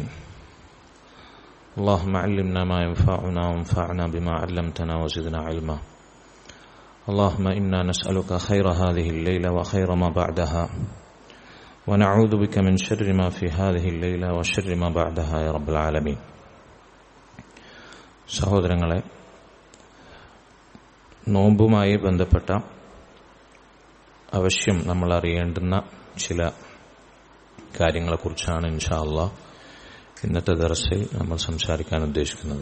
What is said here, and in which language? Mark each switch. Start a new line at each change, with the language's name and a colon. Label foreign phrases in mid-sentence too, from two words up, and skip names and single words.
Arabic: اللهم علمنا ما ينفعنا وانفعنا بما علمتنا وزدنا علما. اللهم إنا نسألك خير هذه الليلة وخير ما بعدها ونعوذ بك من شر ما في هذه الليلة وشر ما بعدها يا رب العالمين.
Malayalam: സഹോദരങ്ങളെ, നോമ്പുമായി ബന്ധപ്പെട്ട അവശ്യം നമ്മൾ അറിയേണ്ടുന്ന ചില കാര്യങ്ങളെക്കുറിച്ചാണ്
Arabic: إن شاء الله
Malayalam: ഇന്നത്തെ ദർസിൽ നമ്മൾ സംസാരിക്കാൻ ഉദ്ദേശിക്കുന്നത്.